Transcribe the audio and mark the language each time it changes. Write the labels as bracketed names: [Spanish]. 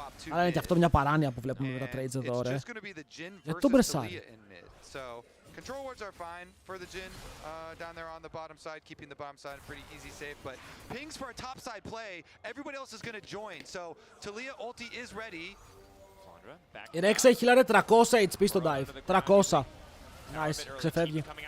[Greek] Αλλά είναι και αυτό μια παράνοια που βλέπουμε με τα trades εδώ, ρε. Γιατί τον μπρεσάρει. [English] Control wards are fine for the Jhin down there on the bottom side, keeping the bottom side pretty easy safe, but pings for a top side play, everybody else is going to join, so Taliyah ulti is ready. Cassandra. [Greek] Η Rex έχει 1400 HP στο dive. 300. Nice, ξεφεύγει.